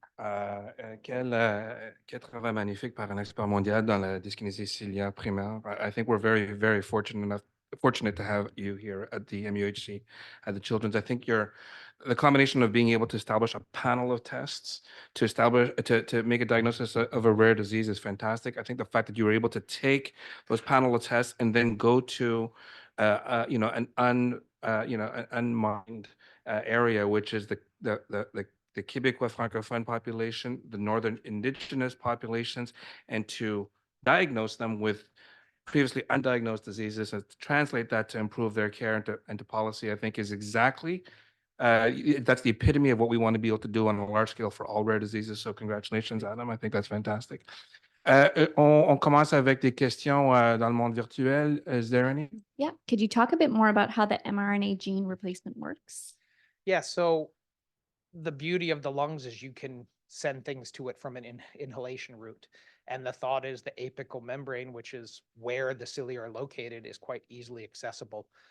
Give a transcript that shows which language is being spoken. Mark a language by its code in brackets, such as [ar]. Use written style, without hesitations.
[fr] Quel travail magnifique par un expert mondial dans la dyskinésie ciliaire primaire. [en] I think we're very, very fortunate to have you here at the MUHC, at the Children's. I think the combination of being able to establish a panel of tests to make a diagnosis of a rare disease is fantastic. I think the fact that you were able to take those panel of tests and then go to an unmined area, which is the Québécois francophone population, the Northern Indigenous populations, and to diagnose them with previously undiagnosed diseases and to translate that to improve their care into policy, I think is exactly, that's the epitome of what we want to be able to do on a large scale for all rare diseases. So congratulations, Adam. I think that's fantastic. [fr] On commence avec des questions dans le monde virtuel. [en] Is there any? Yeah. Could you talk a bit more about how the mRNA gene replacement works? Yeah, so the beauty of the lungs is you can send things to it from an inhalation route. And the thought is the apical membrane, which is where the cilia are located, is quite easily accessible.